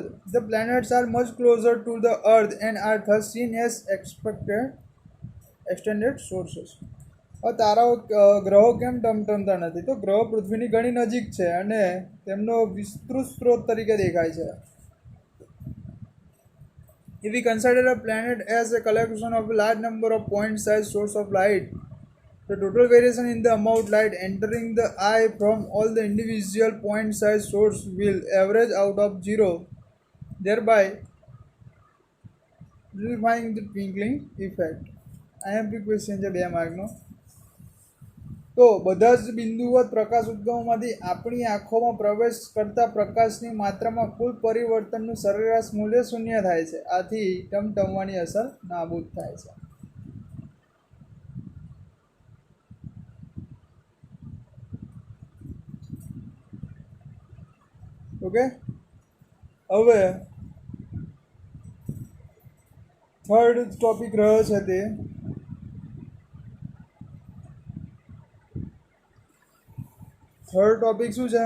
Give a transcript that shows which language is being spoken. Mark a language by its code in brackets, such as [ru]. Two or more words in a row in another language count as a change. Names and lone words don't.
[en] The planets are much closer to the earth and are thus seen as extended sources. [gu] તારાઓ ગ્રહો કેમ ટમટમતા નથી? તો ગ્રહો પૃથ્વીની ઘણી નજીક છે અને તેમનો વિસ્તૃત સ્ત્રોત તરીકે દેખાય છે. [en] If we consider a planet as a collection of a large number of point-sized sources of light, the total variation in the amount of light entering the eye from all the individual point-sized sources will average out of zero, thereby nullifying the twinkling effect. IMP question [gu] છે 2 માર્કનો. તો બધા જ બિંદુવત પ્રકાશ ઉદ્ગમમાંથી આપણી આંખોમાં પ્રવેશ કરતા પ્રકાશની માત્રામાં કુલ પરિવર્તનનું સરેરાશ મૂલ્ય શૂન્ય થાય છે. આથી ટમટમવાની અસર નાબૂદ થાય છે. ઓકે, હવે થર્ડ ટોપિક રહ્યો છે તે થર્ડ ટોપિક શું છે?